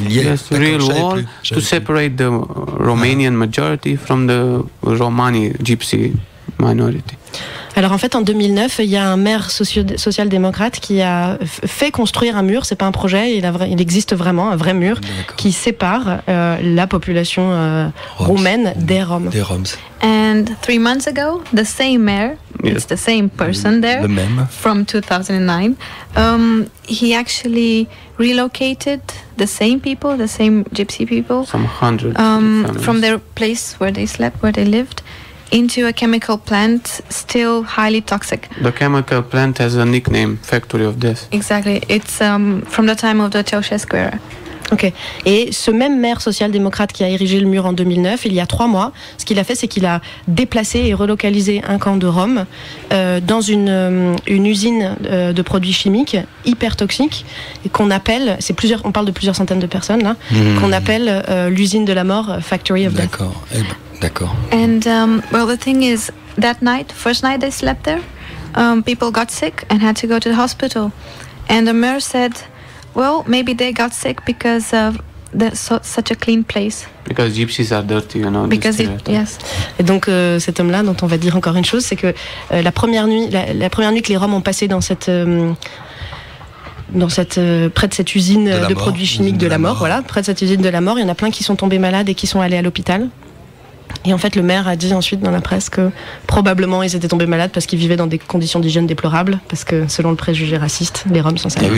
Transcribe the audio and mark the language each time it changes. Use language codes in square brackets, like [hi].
[en] Yes, real wall to separate the Romanian majority from the Romani gypsy minority. [fr] Alors en fait en 2009 il y a un maire social-démocrate qui a fait construire un mur, c'est pas un projet, il existe vraiment un vrai mur qui sépare la population roumaine des Roms. [en] And 3 months ago the same mayor, it's the same person there from 2009, he actually relocated the same people, the same gypsy people, some 100 from their place where they slept, where they lived, into a chemical plant still highly toxic. The chemical plant has a nickname, Factory of Death. Exactly. It's from the time of the Ceausescu era. Ok. [fr] Et ce même maire social-démocrate qui a érigé le mur en 2009, il y a 3 mois, ce qu'il a fait, c'est qu'il a déplacé et relocalisé un camp de Roms dans une usine de produits chimiques hyper toxiques qu'on appelle, on parle de plusieurs centaines de personnes là, qu'on appelle l'usine de la mort, [en] Factory of Death. [fr] D'accord. [en] And well, the thing is, that night, first night they slept there, people got sick and had to go to the hospital. And the mayor said, well, maybe they got sick because of such a clean place. Because gypsies are dirty, you know. Yes. [fr] Et donc cet homme-là, dont on va dire encore une chose, c'est que la première nuit que les Roms ont passé près de cette usine de produits chimiques de la mort, voilà, près de cette usine de la mort, il y en a plein qui sont tombés malades et qui sont allés à l'hôpital. Et en fait, le maire a dit ensuite dans la presse que probablement ils étaient tombés malades parce qu'ils vivaient dans des conditions d'hygiène déplorables, parce que selon le préjugé raciste, les Roms sont sales.